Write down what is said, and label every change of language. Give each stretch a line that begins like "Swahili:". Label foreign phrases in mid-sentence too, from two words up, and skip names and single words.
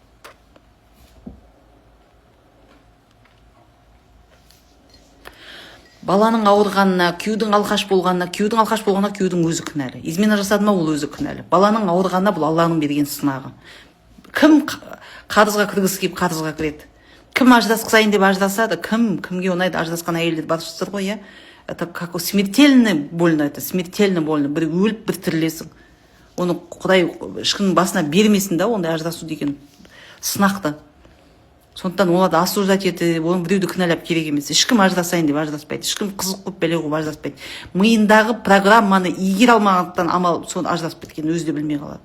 Kazakh: Баланың ауырғанына, күйеудің алқаш болғанына, күйеудің өзі кінәлі. Измена жасады ма, ол өзі кінәлі. Баланың ауырғанына бұл Алланың берген сынағы. Кім қарызға кіргісі келіп қарызға кіреді? Кім ажырасқысайын деп ажырасады? Кімге ұнайды ажырасқан әйелдер баршысыздар ғой, иә?
Russian: Это как смертельно больно, это смертельно больно.
Kazakh: Бір өліп, бір тірілесің. Оны Құдай ешкімнің басына бермесін да, ондай ажырасу деген сынақты. Сондықтан оларды осуждать етіп, оны біреуді кінәлап керек емес. Ешкім ажырасайын деп ажыраспайды. Ешкім қызық қылып бәле қылып ажыраспайды. Миындағы программаны игере алмағандықтан амал соны ажыраспайды екен, өзі де білмей қалады.